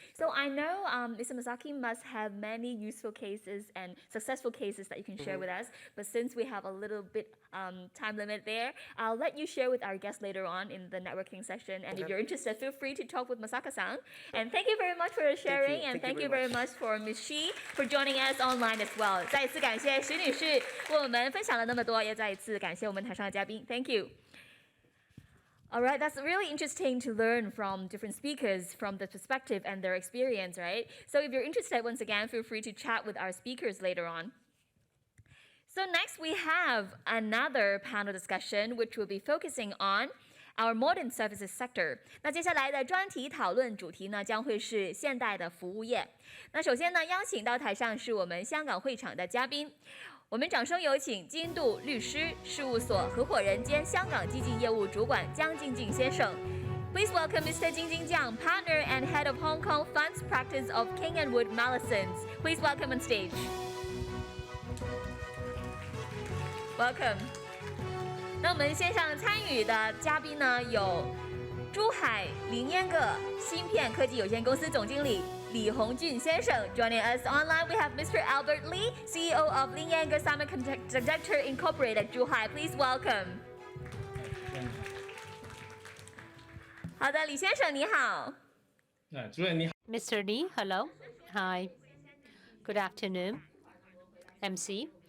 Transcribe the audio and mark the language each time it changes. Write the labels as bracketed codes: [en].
[en] So I know Mr. Masaki must have many useful cases and successful cases that you can share with us. But since we have a little bit time limit there, I'll let you share with our guests later on in the networking session. And if you're interested, feel free to talk with Masaka-san. And thank you very much for your sharing, and thank you very much for Ms. Shi for joining us online as well. [zh] 再一次感谢徐女士为我们分享了那么多，也再一次感谢我们台上的嘉宾。 [en] Thank you. All right, that's really interesting to learn from different speakers from the perspective and their experience, right? So if you're interested, once again, feel free to chat with our speakers later on. So next we have another panel discussion, which will be focusing on our modern services sector. [zh] 那接下来的专题讨论主题呢，将会是现代的服务业。那首先呢，邀请到台上是我们香港会场的嘉宾。我们掌声有请金度律师事务所合伙人兼香港基金业务主管江静静先生。 [en] Please welcome Mr. Jing Jingjiang, partner and head of Hong Kong funds practice of King & Wood Mallesons. Please welcome on stage. Welcome. [zh] 那我们线上参与的嘉宾呢，有珠海林烟个芯片科技有限公司总经理李红俊先生。 [en] Joining us online, we have Mr. Albert Lee, CEO of Linyange Semiconductor Incorporated, Zhuhai. Please welcome. [zh] 好的，李先生你好。主任你好。 [en] Mr. Lee, hello. Hi. Good afternoon, MC.